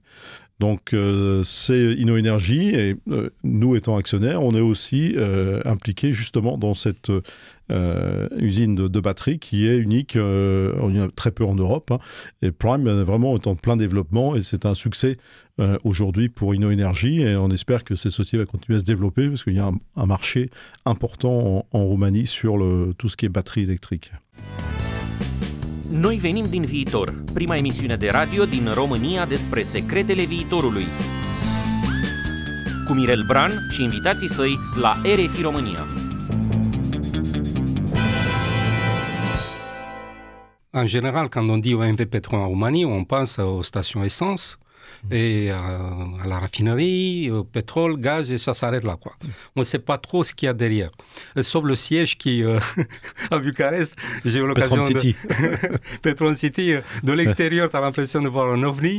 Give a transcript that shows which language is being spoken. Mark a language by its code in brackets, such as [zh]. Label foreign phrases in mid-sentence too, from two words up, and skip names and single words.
[fr] Donc, c'est InnoEnergy et nous étant actionnaires, on est aussi impliqués justement dans cette usine de batterie qui est unique, il y en a très peu en Europe. Et Prime vraiment est en plein développement et c'est un succès aujourd'hui pour InnoEnergy et on espère que cette société va continuer à se développer parce qu'il y a un marché important en Roumanie sur tout ce qui est batterie électrique. [ro] Noi venim din viitor, prima emisiune de radio din România despre secretele viitorului. Cu Mirel Bran și invitații săi la RFI România. [fr] En général, quand on dit OMV Petrom en Roumanie, on pense aux stations essence et à la raffinerie, au pétrole, gaz, et ça s'arrête là, quoi. On ne sait pas trop ce qu'il y a derrière. Sauf le siège qui, à Bucarest, j'ai eu l'occasion Petrom City, de l'extérieur, tu as l'impression de voir un ovni.